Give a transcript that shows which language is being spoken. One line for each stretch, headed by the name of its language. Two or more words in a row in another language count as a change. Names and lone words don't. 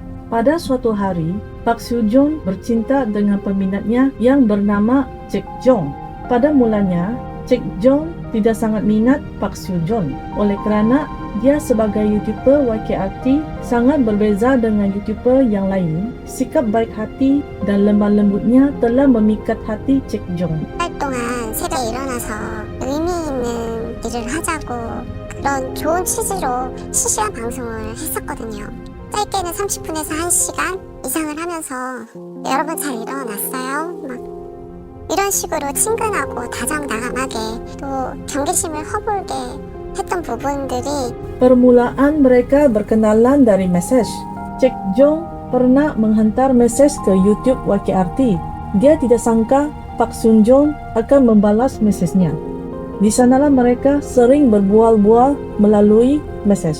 Malay: Pada suatu hari, Park Seo-joon bercinta dengan peminatnya yang bernama Cik Jong. Pada mulanya, Cik Jong tidak sangat minat Park Seo-joon oleh kerana dia sebagai YouTuber YKRT sangat berbeza dengan YouTuber yang lain. Sikap baik hati dan lemah lembutnya telah memikat hati Cik Jong.
Korean: 달 동안 새벽에 일어나서 의미 있는 일을 하자고 그런 좋은 취지로 실시간 방송을 했었거든요. 짧게는 30분에서 1시간 이상을 하면서 여러분 잘 일어났어요? 막 이런 식으로 친근하고 다정다감하게 또 경계심을 허물게 했던 부분들이
Malay: Permulaan mereka berkenalan dari mesej. Cik Jong pernah menghantar mesej ke YouTube YKRT. Dia tidak sangka Park Seo-joon akan membalas mesejnya. Di sanalah mereka sering berbual-bual melalui mesej.